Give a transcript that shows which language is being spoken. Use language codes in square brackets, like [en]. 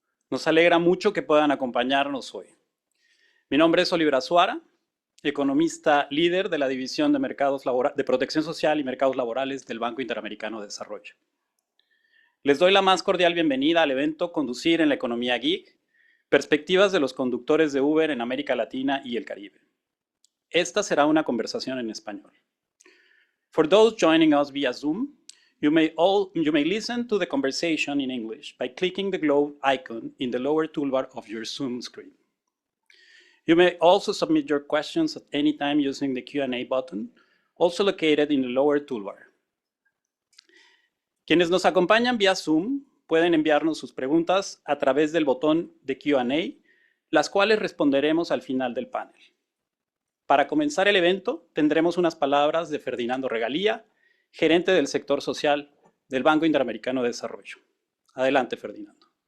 [es] Nos alegra mucho que puedan acompañarnos hoy. Mi nombre es Oliver Azuara, economista líder de la División de Protección Social y Mercados Laborales del Banco Interamericano de Desarrollo. Les doy la más cordial bienvenida al evento Conducir en la Economía Gig, perspectivas de los conductores de Uber en América Latina y el Caribe. Esta será una conversación en español. [en] For those joining us via Zoom, you may listen to the conversation in English by clicking the globe icon in the lower toolbar of your Zoom screen. You may also submit your questions at any time using the Q&A button, also located in the lower toolbar. [es] Quienes nos acompañan vía Zoom pueden enviarnos sus preguntas a través del botón de Q&A, las cuales responderemos al final del panel. Para comenzar el evento, tendremos unas palabras de Ferdinando Regalía, gerente del sector social del Banco Interamericano de Desarrollo. Adelante, Ferdinando.